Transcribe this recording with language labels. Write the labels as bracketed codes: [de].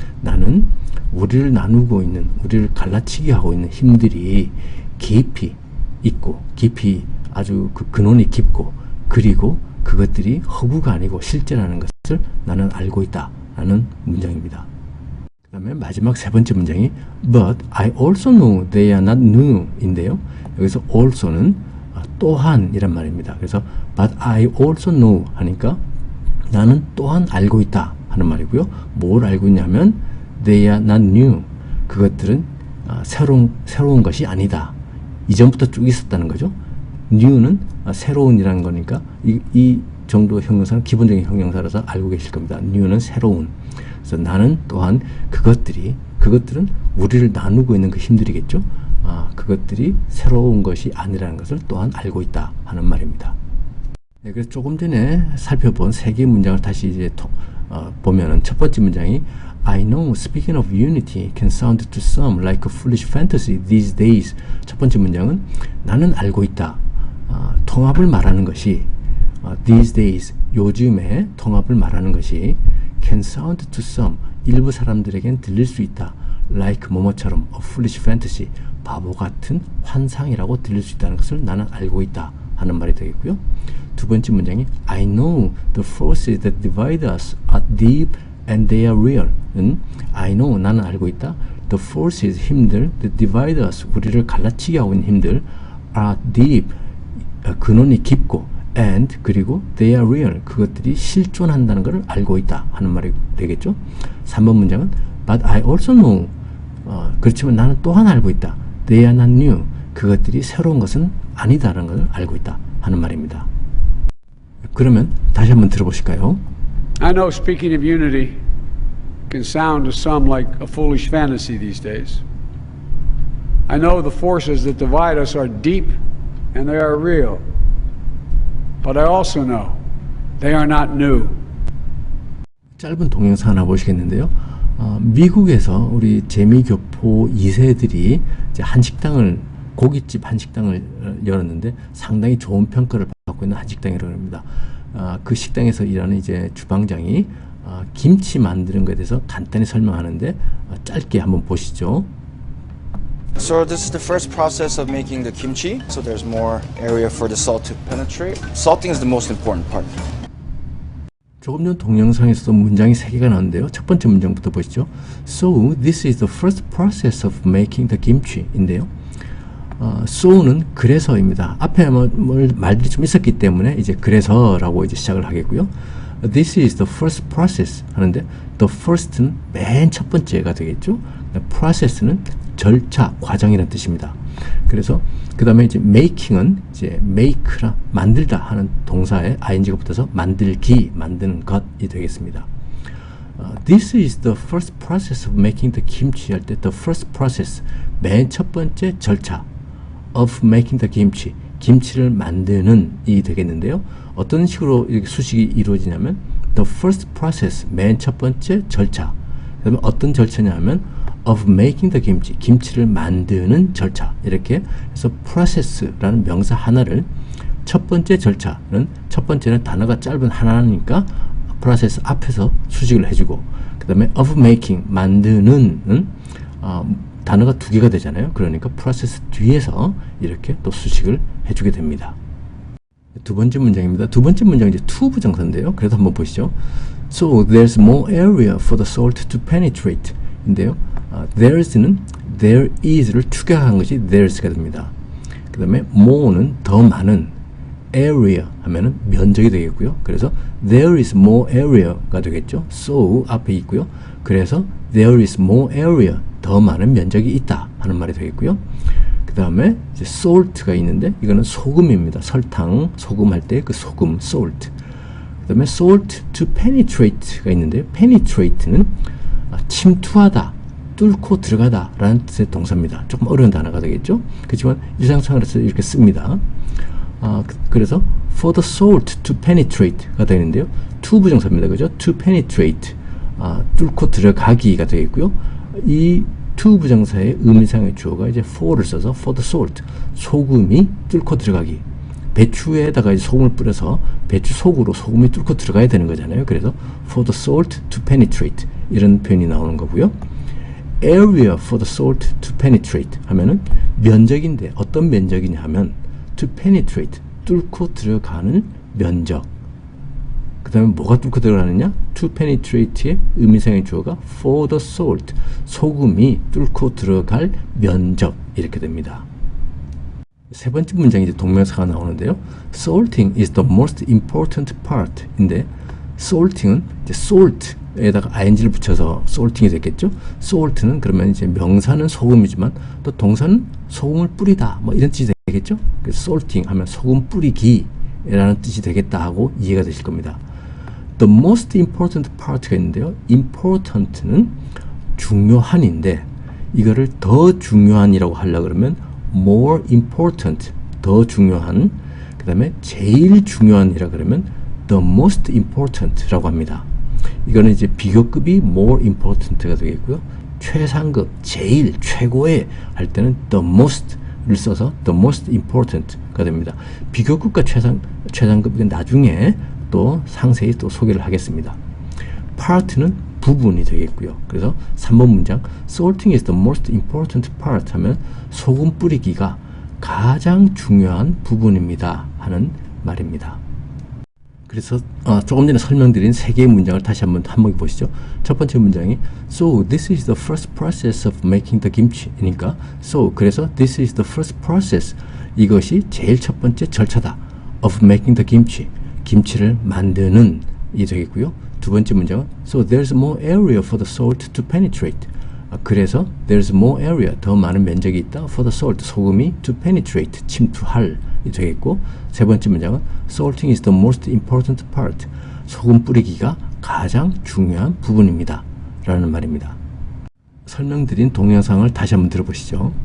[ko] 나는 우리를 나누고 있는, 우리를 갈라치게 하고 있는 힘들이 깊이 있고 깊이 아주 그 근원이 깊고 그리고 그것들이 허구가 아니고 실제라는 것을 나는 알고 있다 라는 문장입니다. 그 다음에 마지막 세 번째 문장이 [en] But I also know they are not new 인데요. [ko] 여기서 also는 또한 이란 말입니다. 그래서 [en] But I also know [ko] 하니까 나는 또한 알고 있다 하는 말이고요. 뭘 알고 있냐면 [en] They are not new. [ko] 그것들은 새로운 것이 아니다. 이전부터 쭉 있었다는 거죠. new는 새로운이라는 거니까 이 정도 형용사는 기본적인 형용사라서 알고 계실 겁니다. new는 새로운. 그래서 나는 또한 그것들은 우리를 나누고 있는 그 힘들이겠죠. 그것들이 새로운 것이 아니라는 것을 또한 알고 있다 하는 말입니다. 네, 그래서 조금 전에 살펴본 세 개의 문장을 다시 이제 보면은 첫 번째 문장이 [en] I know speaking of unity can sound to some like a foolish fantasy these days. [ko] 첫 번째 문장은 나는 알고 있다. 통합을 말하는 것이 these days 요즘에 통합을 말하는 것이 [en] can sound to some [ko] 일부 사람들에겐 들릴 수 있다. like 뭐뭐처럼 [en] a foolish fantasy [ko] 바보 같은 환상이라고 들릴 수 있다는 것을 나는 알고 있다 하는 말이 되겠고요. 두 번째 문장이 [en] I know the forces that divide us are deep and they are real. [ko] I know 나는 알고 있다. The forces 힘들 [en] that divide us [ko] 우리를 갈라치게 하고 있는 힘들 [en] are deep [ko] 근원이 깊고 and 그리고 [en] they are real [ko] 그것들이 실존한다는 것을 알고 있다 하는 말이 되겠죠. 3번 문장은 [en] But I also know [ko] 그렇지만 나는 또한 알고 있다. [en] They are not new [ko] 그것들이 새로운 것은 아니다라는 것을 알고 있다 하는 말입니다. 그러면 다시 한번 들어보실까요? [en] I know speaking of unity can sound to some like a foolish fantasy these days. I know the forces that divide us are deep and they are real. But I also know they are not new. [ko] 짧은 동영상 하나 보시겠는데요. 미국에서 우리 재미교포 2세들이 이제 한식당을 고깃집 한식당을 열었는데 상당히 좋은 평가를 받고 있는 한식당이라고 합니다. 그 식당에서 일하는 이제 주방장이 김치 만드는 것에 대해서 간단히 설명하는데 짧게 한번 보시죠. [en] So this is the first process of making the kimchi. So there's more area for the salt to penetrate. Salting is the most important part. [ko] 조금 전 동영상에서도 문장이 3개가 나오는데요. 첫 번째 문장부터 보시죠. [en] So this is the first process of making the kimchi인데요. [ko] so는 그래서입니다. 앞에 말들이 좀 있었기 때문에 이제 그래서라고 이제 시작을 하겠고요. [en] This is the first process 하는데 the first는 [ko] 맨 첫 번째가 되겠죠. process는 절차, 과정이라는 뜻입니다. 그래서 그 다음에 이제 making은 이제 make라 만들다 하는 동사에 ing가 붙어서 만들기, 만드는 것이 되겠습니다. [en] This is the first process of making the kimchi 할 때 the first process 맨 첫 번째 절차 of making the kimchi [ko] 김치를 만드는 이 되겠는데요. 어떤 식으로 이렇게 수식이 이루어지냐면 the first process 맨 첫 번째 절차 그다음에 어떤 절차냐면 [en] of making the kimchi [ko] 김치를 만드는 절차 이렇게 해서 process라는 명사 하나를 첫 번째 절차는 첫 번째는 단어가 짧은 하나니까 process 앞에서 수식을 해주고 그 다음에 of making 만드는 단어가 2개가 되잖아요. 그러니까 process 뒤에서 이렇게 또 수식을 해주게 됩니다. 두 번째 문장입니다. 두 번째 문장은 이제 to 부정사인데요. 그래서 한번 보시죠. [en] So there's more area for the salt to penetrate 인데요. [ko] there's는 there is를 추가한 것이 there's가 됩니다. 그 다음에 more는 더 많은 area 하면은 면적이 되겠고요. 그래서 [en] there is more area가 되겠죠. [ko] so 앞에 있고요. 그래서 there is more area 더 많은 면적이 있다 하는 말이 되겠고요. 그 다음에 이제 salt가 있는데 이거는 소금입니다. 설탕, 소금 할 때 그 소금, salt. 그 다음에 salt to penetrate가 있는데요. penetrate는 침투하다, 뚫고 들어가다 라는 뜻의 동사입니다. 조금 어려운 단어가 되겠죠. 그렇지만 일상생활에서 이렇게 씁니다. 그래서 [en] for the salt to penetrate가 되는데요. [ko] to 부정사입니다. 그죠? to penetrate 뚫고 들어가기가 되겠고요. 이 to 부정사의 의미상의 주어가 이제 for를 써서 for the salt 소금이 뚫고 들어가기 배추에다가 이제 소금을 뿌려서 배추 속으로 소금이 뚫고 들어가야 되는 거잖아요. 그래서 [en] for the salt to penetrate [ko] 이런 표현이 나오는 거고요. [en] area for the salt to penetrate [ko] 하면은 면적인데 어떤 면적이냐 하면 to penetrate 뚫고 들어가는 면적 그 다음에 뭐가 뚫고 들어가느냐 to penetrate의 의미상의 주어가 for the salt 소금이 뚫고 들어갈 면적 이렇게 됩니다. 세 번째 문장이 이제 동명사가 나오는데요. [en] salting is the most important part [ko] 인데 salting은 이제 salt 에다가 ing를 붙여서 salting이 됐겠죠. salt는 그러면 이제 명사는 소금이지만 또 동사는 소금을 뿌리다 뭐 이런 뜻이 되겠죠. 그래서 salting 하면 소금 뿌리기라는 뜻이 되겠다 하고 이해가 되실 겁니다. [en] The most important part [ko] 가 있는데요. important는 중요한인데 이거를 더 중요한이라고 하려고 그러면 more important, 더 중요한. 그 다음에 제일 중요한이라 그러면 the most important라고 합니다. 이거는 이제 비교급이 more important가 되겠고요. 최상급, 제일, 최고의 할 때는 the most를 써서 the most important가 됩니다. 비교급과 최상급, 이건 나중에 또 상세히 또 소개를 하겠습니다. part는 부분이 되겠고요. 그래서 3번 문장 [en] sorting is the most important part [ko] 하면 소금 뿌리기가 가장 중요한 부분입니다 하는 말입니다. 그래서 조금 전에 설명드린 세 개의 문장을 다시 한번 보시죠. 첫 번째 문장이 [en] So this is the first process of making the kimchi. [ko] 그러니까 그래서 [en] this is the first process. [ko] 이것이 제일 첫 번째 절차다. [en] Of making the kimchi. [ko] 김치를 만드는 이 되겠고요. 두 번째 문장은 [en] So there's more area for the salt to penetrate. [ko] 그래서 [en] there's more area, [ko] 더 많은 면적이 있다. For the salt, 소금이 to penetrate, 침투할 이 되겠고, 세 번째 문장은 [en] salting is the most important part. [ko] 소금 뿌리기가 가장 중요한 부분입니다 라는 말입니다. 설명드린 동영상을 다시 한번 들어보시죠.